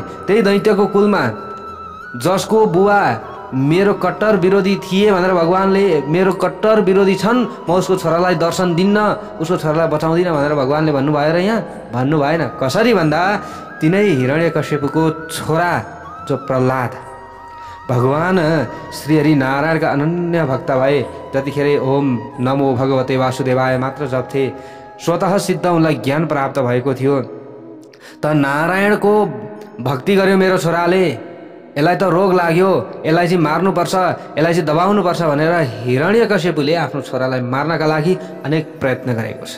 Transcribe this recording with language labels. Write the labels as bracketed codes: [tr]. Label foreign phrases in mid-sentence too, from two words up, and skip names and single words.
[ne] त्यही दैत्यको कुलमा जसको बुवा मेरो कट्टर विरोधी थिए भनेर भगवानले, मेरो कट्टर विरोधी छन्, म उसको छोरालाई दर्शन दिन्न, उसको छोरालाई बचाउँदिनँ भनेर भगवानले भन्नुभयो र यहाँ भन्नु भएन। कसरी भन्दा तिनै हिरण्यकश्यपको छोरा जो प्रह्लाद भगवान श्रीहरि नारायणका अनन्य भक्त भए, जतिखेर [sa] ओम नमो भगवते वासुदेवाय [ne] मात्र जप्थे स्वतः सिद्ध उनलाई ज्ञान प्राप्त भएको थियो। त नारायणको भक्ति गर्यो मेरो छोराले, यसलाई त रोग लाग्यो, यसलाई चाहिँ मार्नुपर्छ, यसलाई चाहिँ दबाउनुपर्छ भनेर हिरण्यकश्यपले आफ्नो छोरालाई मार्नका लागि अनेक प्रयत्न गरेको छ।